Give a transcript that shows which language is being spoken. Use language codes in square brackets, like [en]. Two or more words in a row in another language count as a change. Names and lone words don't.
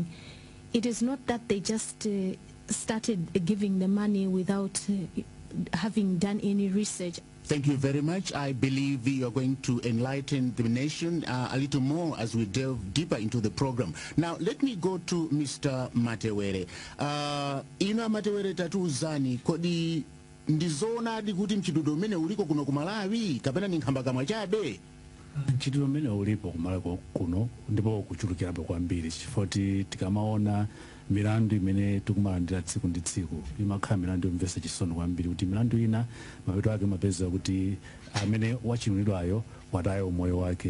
[en] It is not that they just started giving the money without having done any research. Thank you very much. I believe you are going to enlighten the nation a little more as we delve deeper into the program. Now, let me go to Mr. Matewere. [ny] Ina Matewere tatuzani kodi ndizona kuti mchidudu umene uliko kuno ku Malawi kapena ni nkhamba kamwa chabe? Mchidudu umene ulipo ku Malawi kuno ndipo kuchulukirapo kwambiri chifukwa tikamaona milandu imene tikumalandira tsiku ndi tsiku imakhala milandu yomvetsa chisoni kwambiri kuti milandu ina mapeto ake mapeza kuti amene wachimwidwayo wataya umoyo wake.